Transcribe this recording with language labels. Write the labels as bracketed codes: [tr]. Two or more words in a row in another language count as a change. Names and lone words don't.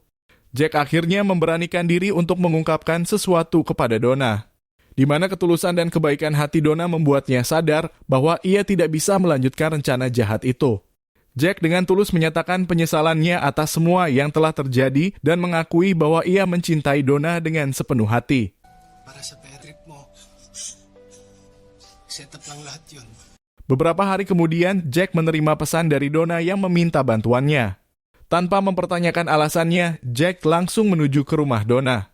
[id] Jack akhirnya memberanikan diri untuk mengungkapkan sesuatu kepada Donna, di mana ketulusan dan kebaikan hati Donna membuatnya sadar bahwa ia tidak bisa melanjutkan rencana jahat itu. Jack dengan tulus menyatakan penyesalannya atas semua yang telah terjadi dan mengakui bahwa ia mencintai Donna dengan sepenuh hati. [tl] Para sa [en] bad trip [tl] mo, [en] set up [tl] lang lahat yun. [id] Beberapa hari kemudian, Jack menerima pesan dari Donna yang meminta bantuannya. Tanpa mempertanyakan alasannya, Jack langsung menuju ke rumah Donna.